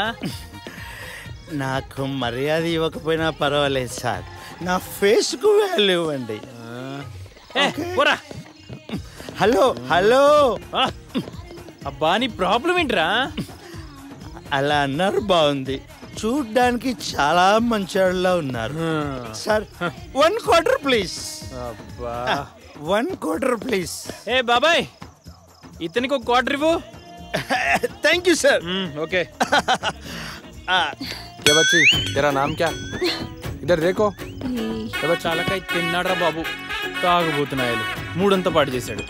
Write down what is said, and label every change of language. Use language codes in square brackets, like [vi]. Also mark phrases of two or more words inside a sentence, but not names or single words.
[te] నాకు మర్యాద ఇవ్వకపోయినా పర్వాలేదు సార్, నా ఫేస్కు వాల్యూ ఇవ్వండి. పోరా. హలో హలో, అబ్బా నీ ప్రాబ్లం ఏంట్రా? అలా అన్నారు బాగుంది. చూడ్డానికి చాలా మంచివాళ్ళ ఉన్నారు. [en] sir 1 quarter please. 1 quarter please. [te] ఏ బాబాయ్, ఇతనికి ఒక క్వార్టర్ ఇవ్వు. [en] thank you sir. [te] ఓకే. [hi] क्या बच्ची, तेरा नाम क्या? इधर देखो. [te] చాలకాయ తిన్నాడ్రా బాబు, తాగుబోతున్నాయలు 3 పాటు చేశాడు.